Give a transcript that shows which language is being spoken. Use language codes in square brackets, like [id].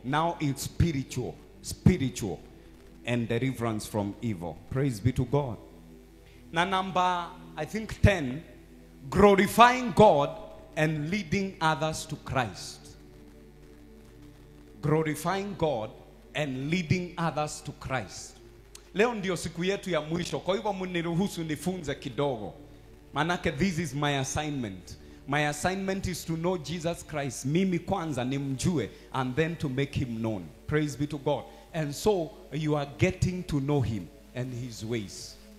[en] Now it's spiritual and deliverance from evil. Praise be to God. Now number, I think 10, glorifying God and leading others to Christ. Glorifying God and leading others to Christ. [sw] Leo ndio siku yetu ya mwisho, kwa hivyo mniruhusu nifunze kidogo. [en] Manake this is my assignment. My assignment is to know Jesus Christ. [sw] Mimi kwanza nimjue [en] and then to make him known. Praise be to God. And so you are getting to know him and his ways.